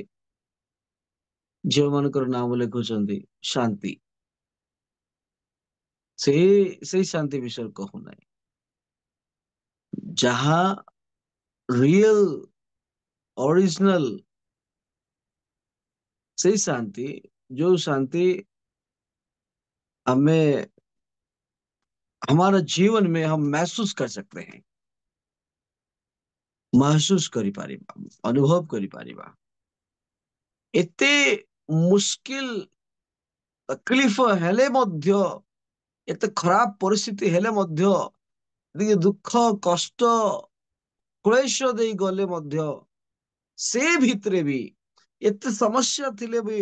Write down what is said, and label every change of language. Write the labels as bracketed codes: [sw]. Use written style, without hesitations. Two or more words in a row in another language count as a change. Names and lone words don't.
[or] ଝିଅ ମାନଙ୍କର ନାମ ଲେଖୁଛନ୍ତି ଶାନ୍ତି। ସେଇ ଶାନ୍ତି ବିଷୟରେ କହୁନାହିଁ। ଯାହା [en] real original [or] ସେଇ ଶାନ୍ତି, ଯୋଉ ଶାନ୍ତି [hi] हमें हमारा जीवन में हम महसूस कर सकते हैं, महसूस [or] କରିପାରିବା, ଅନୁଭବ କରିପାରିବା। ଏତେ ମୁସ୍କିଲ ତକଲିଫ ହେଲେ ମଧ୍ୟ, ଏତେ ଖରାପ ପରିସ୍ଥିତି ହେଲେ ମଧ୍ୟ, ଟିକେ ଦୁଃଖ କଷ୍ଟ କ୍ଲେଶ ଦେଇ ଗଲେ ମଧ୍ୟ ସେ ଭିତରେ ବି ଏତେ ସମସ୍ୟା ଥିଲେ ବି